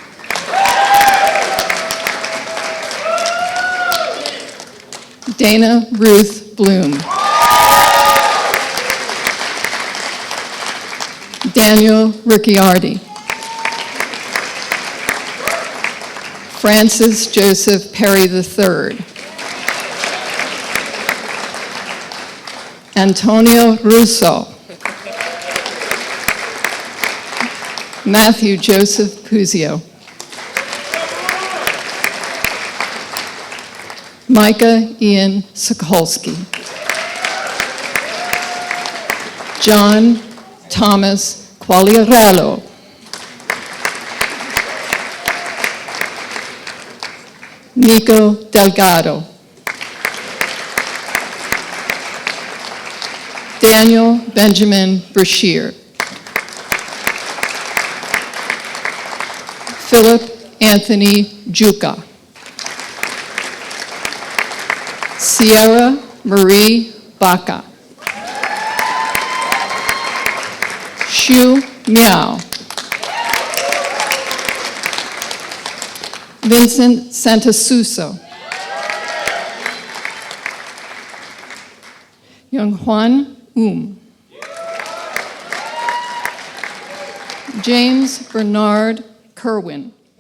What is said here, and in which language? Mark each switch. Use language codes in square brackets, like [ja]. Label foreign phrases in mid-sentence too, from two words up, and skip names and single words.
[en] Dana Ruth Bloom. Daniel Ricciardi. Francis Joseph Perry III. Antonio Russo. Matthew Joseph Puzio. Micah Ian Sokolsky. John Thomas Quagliarello. Nico Delgado. Daniel Benjamin Brashear. Philip Anthony Juca. Sierra Marie Baca. Shu Miao. Vincent Santasuso. Younghuan James Bernard Kerwin.